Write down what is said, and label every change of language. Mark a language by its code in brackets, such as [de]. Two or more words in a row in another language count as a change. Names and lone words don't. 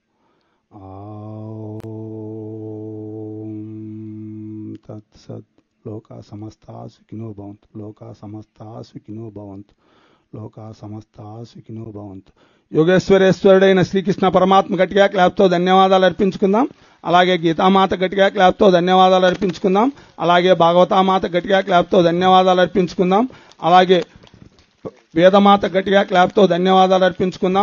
[sa] తత్సత్. లోకా సమస్తా సుఖినో భవంతు. లోకా సమస్తా సుఖినో భవంతు. లోకా సమస్తా సుఖినో భవంతు. [te] యోగేశ్వరేశ్వరుడైన శ్రీకృష్ణ పరమాత్మ గట్టిగా క్లాప్తో ధన్యవాదాలు అర్పించుకుందాం. అలాగే గీతామాత గట్టిగా క్లాప్తో ధన్యవాదాలు అర్పించుకుందాం. అలాగే భాగవతామాత గట్టిగా క్లాప్తో ధన్యవాదాలు అర్పించుకుందాం. అలాగే వేదమాత గట్టిగా క్లాప్తో ధన్యవాదాలు అర్పించుకుందాం.